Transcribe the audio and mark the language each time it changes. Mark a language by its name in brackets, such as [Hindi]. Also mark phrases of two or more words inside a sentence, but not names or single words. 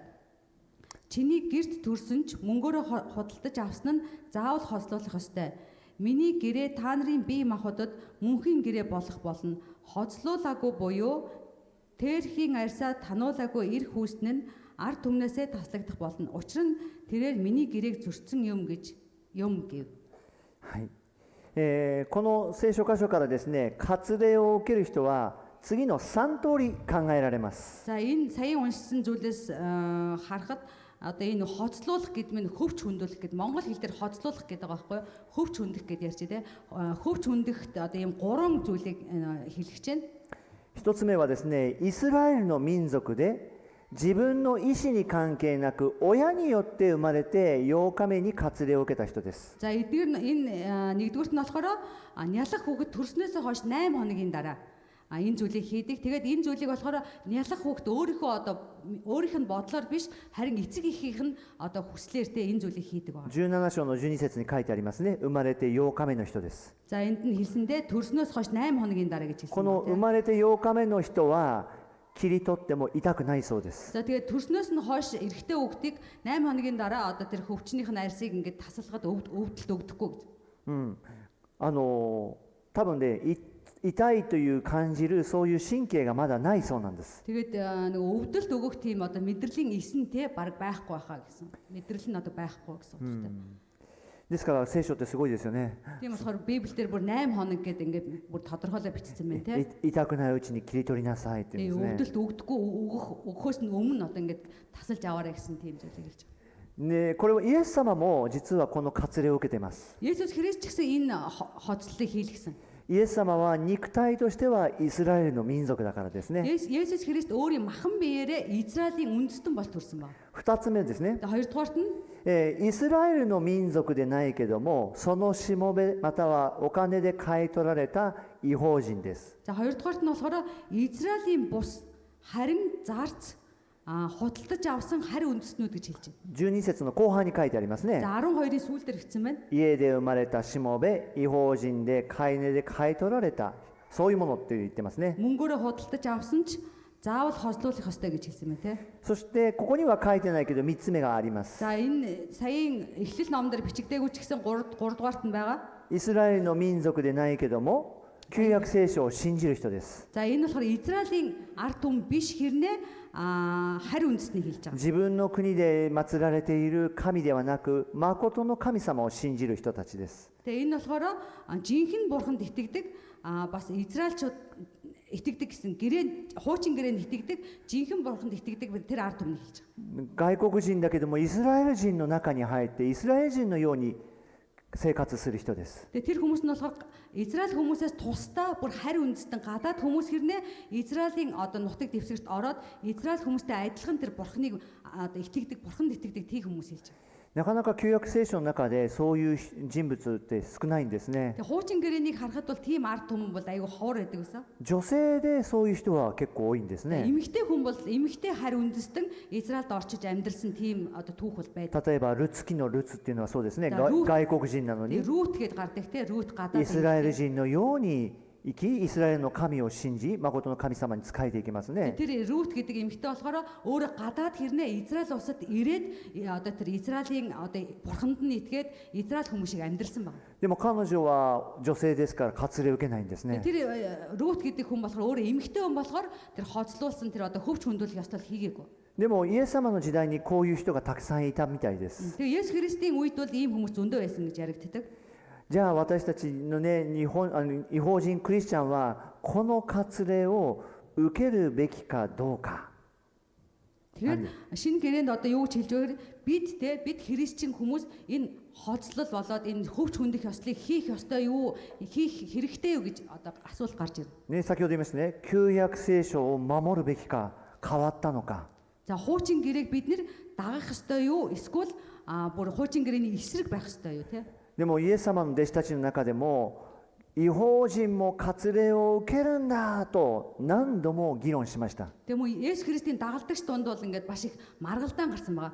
[Mongolian] Чиний гэрт төрсөн ч мөнгөөр худалдаж авсан нь заавал хоцлуулах ёстой. Миний гэрээ та нарын бие махбодод мөнхийн гэрээ болох болно. Хоцлуулаагүй буюу тэрхийн арьсаа тануулаагүй эр хүүстэн нь ард түмнээсээ таслагдах болно. Учир нь тэрээр миний гэрээг зөрчсөн юм гэж юм гэв. [Japanese] はい。この聖書箇所からですね、割礼を受ける人は次の3通り考えられます。 [Mongolian] За энэ саяын уншсан зүйлээс харахад одоо энэ хоцлуулах гэдэг нь хөвч хөндүүлэх гэдэг монгол хэл дээр хоцлуулах гэдэг байгаа байхгүй юу? Хөвч хөндөх гэдээ ярьж дээ. Хөвч хөндөхт одоо ийм 3 зүйлийг хэлэх гэж байна. [Japanese] 1 つ目はですね、イスラエルの民族で自分の意思に関係なく親によって生まれて8日目に割礼を受けた人です。 [Mongolian] За эдгээр энэ нэгдүгürt нь болохоор нялах хүүхэд төрснөөсөө хойш 8 хоногийн дараа энэ зүйлийг хийдэг. Тэгээд энэ зүйлийг болохоор нялах хүүхэд өөрийнх нь бодлоор биш харин эцэг эхийнх нь одоо хүслээр те энэ зүйлийг хийдэг байна. [Japanese] 17 章の12節に書いてありますね。生まれて8日目の人です。 [Mongolian] За энд нь хэлсэндээ төрснөөс хойш 8 хоногийн дараа гэж хэлсэн. [Japanese] この生まれて8日目の人は切り取っても痛くないそうです。 [Mongolian] За тэгээд төрснөөс нь хойш эрэгтэй хүүхдийг 8 хоногийн дараа одоо тэр хөвчнийх нь арьсыг ингээд тасалгаад өвдөлт өгдөхгүй гэж. [Japanese] 多分ね、痛いという感じるそういう神経がまだないそうなんです。 [Mongolian] Тэгээд нэг өвдөлт өгөх тийм одоо мэдрэлийн эсэн те баг байхгүй байхаа гэсэн. Мэдрэл нь одоо байхгүй гэсэн үг тийм. [Japanese] ですから聖書ってすごいですよね。 [Mongolian] Тийм болохоор Библи дээр бүр 8 хоног гэдэг ингээд бүр тодорхойлоо бичсэн байна те. [Japanese] 痛くないうちに切り取りなさいって言うんですね。 [Mongolian] өвдөлт өгдөггүй өгөхөөс нь өмнө одоо ингээд тасалж аваарай гэсэн тийм зүйлийг хэлж байгаа. [Japanese] ね、これはイエス様も実はこの割礼を受けています。 [Mongolian] Есүс Христ ч гэсэн энэ хоцлолыг хийлгсэн. [Japanese] イエス様は肉体としてはイスラエルの民族だからですね。 [Mongolian] Есүс Христ өөрийн махан биеэрээ Израилийн үндэстэн бол төрсөн ба. [Japanese] 2 つ目ですね。 [Mongolian] Хоёрдугаарт нь [Japanese] イスラエルの民族でないけども、そのしもべまたはお金で買い取られた異邦人です。 [Mongolian] за хоёрдугаарт нь болохоор Израилийн бус харин зарц худалдаж авсан харь үндэстнүүд гэж хэлж байна. [Japanese] 12 節の後半に書いてありますね。 [Mongolian] За 12-ийн сүүлд дээр бичсэн байна. [Japanese] 家で生まれたしもべ、異邦人で買い値で買い取られた、そういうものって言ってますね。 [Mongolian] Мөнгөөрөө худалдаж авсан ч заавал хослуулах ёстой гэж хэлсэн байна те. [Japanese] そしてここには書いてないけど3つ目があります。 [Mongolian] За энэ саяын эхлэл номдэр бичигдээгүй ч гэсэн 3 дугаарт нь байгаа. [Japanese] イスラエルの民族でないけども旧約聖書を信じる人です。 [Mongolian] За энэ болохоор Израилийн ард түмэн биш хэрнээ харь үндэстнийг хэлж байгаа. [Japanese] 自分の国で祀られている神ではなく、誠の神様を信じる人たちです。 [Mongolian] Тэгээ энэ болохоор жинхэнэ бурханд итгэдэг бас Израильчууд итгэдэг гэсэн хуучин гэрээнд итгэдэг жинхэнэ бурханд итгэдэг тэр ард түмнийг хэлж байгаа. [Japanese] 外国人だけどもイスラエル人の中に入ってイスラエル人のように生活する人です。 [Mongolian] Тэгээ тэр хүмүүс нь болохоор Израиль хүмүүсээс тусдаа бүр харь үндэстэн гадаад хүмүүс хэрнээ Израилийн одоо нутаг дэвсгэрт ороод Израиль хүмүүстэй адилхан тэр бурхныг одоо итгэдэг бурханд итгэдэг тийм хүмүүс хэлж байгаа. [Japanese] なかなか旧約聖書の中でそういう人物って少ないんですね。 [Mongolian] Тэгээ хуучин гэрээнийг харахад бол тийм ард түмэн бол айгүй ховор байдаг гэсэн. [Japanese] 女性でそういう人は結構多いんですね。 [Mongolian] Эмэгтэй хүн бол эмэгтэй харь үндэстэн Израильд орчиж амьдарсан тийм одоо түүх бол байдаг. [Japanese] 例えばルツ記のルツっていうのはそうですね。ルー外国人なのに [Mongolian] Рут гэдээ гардаг те Рут гадаад [Japanese] イスラエル人のように生き、イスラエルの神を信じ、誠の神様に仕えていきますね。 [Mongolian] тэр Рут гэдэг эмэгтэй болохоор өөрөө гадаад хэрнээ Израиль улсад ирээд одоо тэр Израилийн одоо бурханд нь итгээд Израиль хүмүүс шиг амьдарсан байна. [Japanese] でも彼女は女性ですから割礼を受けないんですね。 [Mongolian] Тэр Рут гэдэг хүн болохоор өөрөө эмэгтэй хүн болохоор тэр хоцлуулсан тэр одоо хөвч хүндүүлэх ёслол хийгээгүй. [Japanese] でもイエス様の時代にこういう人がたくさんいたみたいです。 [Mongolian] Тэгээ Есүс Христийн үед бол ийм хүмүүс зөндөө байсан гэж яригддаг. [Japanese] じゃあ私たちのね、異邦人クリスチャンはこの割礼を受けるべきかどうか。 [Mongolian] Тэгээд шинэ гэрээнд одоо юу гэж хэлж байгааг бид христчин хүмүүс энэ хоцлол болоод энэ хөвч хүндэх ёслыг хийх ёстой юу хийх хэрэгтэй юу гэж одоо асуулт гарч ирнэ. [Japanese] ね、先ほど言いましたね、旧約聖書を守るべきか変わったのか。 [Mongolian] За хуучин гэрээг бид нэр дагах ёстой юу эсвэл бүр хуучин гэрээний эсрэг байх ёстой юу те. [Japanese] でもイエス様の弟子たちの中でも異邦人も割礼を受けるんだと何度も議論しました。 [Mongolian] Тэгм үү Есүс Христийн дагалдагч дунд бол ингээд маш их маргалдаан гарсан байгаа.